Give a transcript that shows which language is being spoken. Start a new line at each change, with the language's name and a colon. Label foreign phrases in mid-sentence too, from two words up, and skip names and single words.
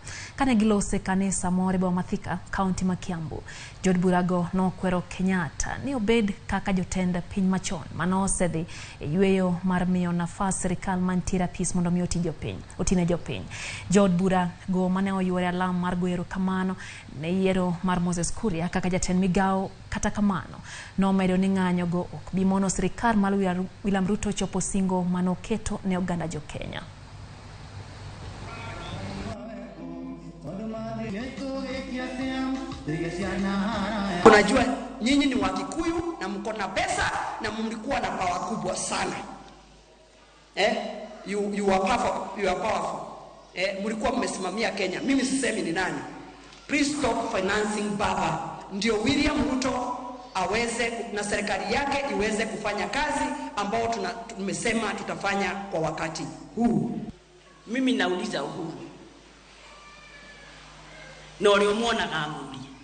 Luo (Kenya and Tanzania): Kane gilose kanisa moro bo Mathika kaunti ma Kiambu, jaod bura go nokwero Kenyatta ni obed kaka jotend piny machon manosedhi yweyo mar miyo nafas serikal mantiere apis mondo mi otine jopiny. Jaod bura go mane oyuore alam mar goero kamano ne yiero mar Moses Kuria kaka jatend migao kata kamano no medo ni ng'anyo go ok bi mono serikal mar William Ruto chopo singo manoketo ne oganda jo Kenya.
Swahili: Unajua nyinyi ni Wakikuyu na mko na pesa na mlikuwa na power kubwa sana.
English: You are powerful.
Swahili: Mlikuwa mmesimamia Kenya. Mimi sisemi ni nani.
English: Please stop financing
Swahili: baba. Ndio William Ruto aweze na serikali yake iweze kufanya kazi ambao tumesema tutafanya kwa wakati huu. Mimi nauliza Uhuru. Na waliomwona ng'amuri.